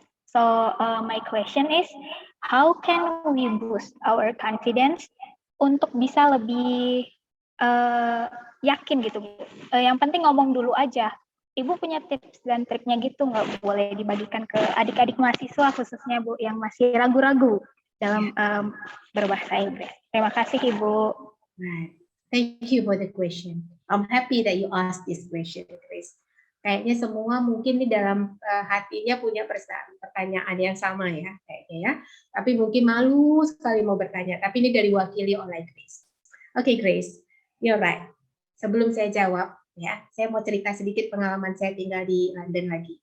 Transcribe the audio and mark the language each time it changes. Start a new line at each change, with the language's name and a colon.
English: So my question is, how can we boost our confidence
Indonesian: untuk bisa lebih yakin gitu, Bu? Yang penting ngomong dulu aja. Ibu punya tips dan triknya gitu nggak? Boleh dibagikan ke adik-adik mahasiswa khususnya Bu yang masih ragu-ragu dalam berbahasa Inggris. Terima kasih Ibu.
English: Right. Thank you for the question. I'm happy that you asked this question, Grace.
Indonesian: Kayaknya semua mungkin di dalam hatinya punya pertanyaan yang sama ya, kayaknya ya. Tapi mungkin malu sekali mau bertanya. Tapi ini dari wakili oleh Grace. Oke, Grace,
English: you're right.
Indonesian: Sebelum saya jawab, ya, saya mau cerita sedikit pengalaman saya tinggal di London lagi.